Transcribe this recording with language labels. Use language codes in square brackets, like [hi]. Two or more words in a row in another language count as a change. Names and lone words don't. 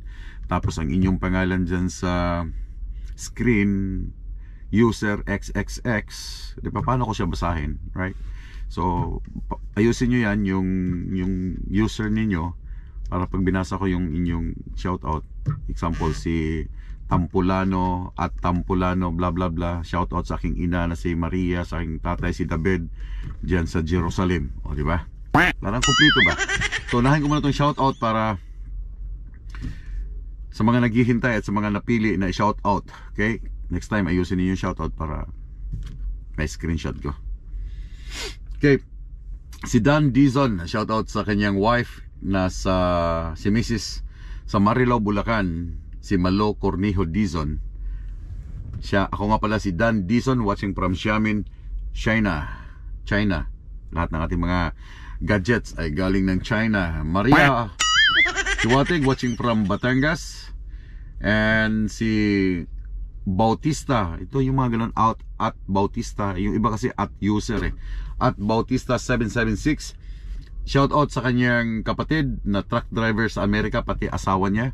[tl] Tapos ang inyong pangalan dyan sa screen, user XXX, di ba, paano ko siya basahin, right? So ayusin nyo yan, yung user ninyo, para pag binasa ko yung inyong shoutout, example si Tampulano at Tampulano bla bla bla, shoutout sa aking ina na si Maria, sa aking tatay si David dyan sa Jerusalem, o di ba? Parang kumplito ba? So unahin ko muna itong shoutout para sa mga naghihintay at sa mga napili na i-shoutout. Okay? [en] Next time [tl] ayusin niyo yung shoutout para may screenshot ko. Okay. Si Dan Dizon, shoutout sa kanyang wife na si Mrs. sa Marilao, Bulacan, si Malo Cornijo Dizon. Ako nga pala si Dan Dizon, [en] watching from Xiamen, China. [tl] Lahat ng ating mga gadgets ay galing ng China. Maria Tuwatig, [en] watching from Batangas. [tl] And si Bautista, ito yung mga ganun, at Bautista, yung iba kasi at user at Bautista 776, [en] Shout out [tl] sa kanyang kapatid na [en] truck driver [tl] sa Amerika, pati asawa niya.